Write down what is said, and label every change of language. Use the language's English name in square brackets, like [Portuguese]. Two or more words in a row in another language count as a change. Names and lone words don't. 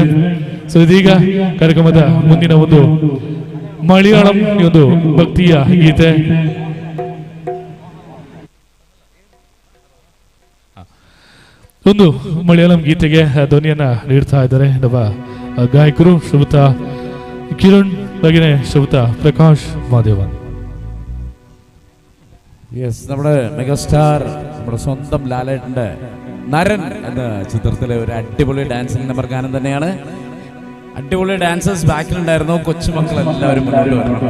[Kannada] ಸೊ ಇದೀಗ ಕಾರ್ಯಕ್ರಮದ ಮುಂದಿನ ಒಂದು ಮಲಯಾಳಂ ಒಂದು ಭಕ್ತಿಯ ಗೀತೆ. ಒಂದು ಮಲಯಾಳಂ ಗೀತೆಗೆ ಧ್ವನಿಯನ್ನ ನೀಡ್ತಾ ಇದ್ದಾರೆ ನಮ್ಮ ಗಾಯಕರು ಶ್ರೀಯುತ കിരൺ ಹಾಗೆಯೇ ಶ್ರೀಯುತ പ്രകാശ് മാധവൻ. [Malayalam] യെസ്, നമ്മുടെ മെഗാസ്റ്റാർ നമ്മുടെ സ്വന്തം ലാലേട്ടൻ്റെ നരൻ എന്ന ചിത്രത്തിലെ ഒരു അടിപൊളി [English] dancing number [Malayalam] ഗാനം തന്നെയാണ്. അടിപൊളി ഡാൻസേഴ്സ് ബാക്കിലുണ്ടായിരുന്നു. കൊച്ചുമക്കൾ എല്ലാവരും മുന്നോട്ട് വരണം.